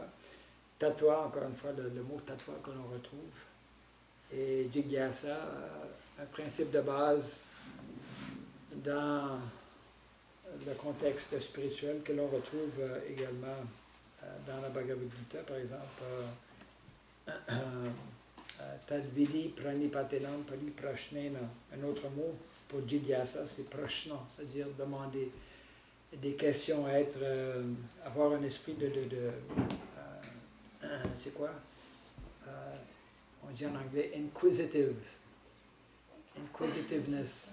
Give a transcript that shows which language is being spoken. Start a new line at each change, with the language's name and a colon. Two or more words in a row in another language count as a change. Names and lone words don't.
French: Tattva, encore une fois, le mot tattva que l'on retrouve. Et Jigyasa, un principe de base dans le contexte spirituel que l'on retrouve également dans la Bhagavad Gita, par exemple.
Sanskrit: तद्विदि प्रणिपतेनम् परिप्रश्नेन.
French: Un autre mot pour Jigyasa, c'est prashna, c'est-à-dire demander des questions, avoir un esprit c'est quoi? on dit en anglais inquisitiveness,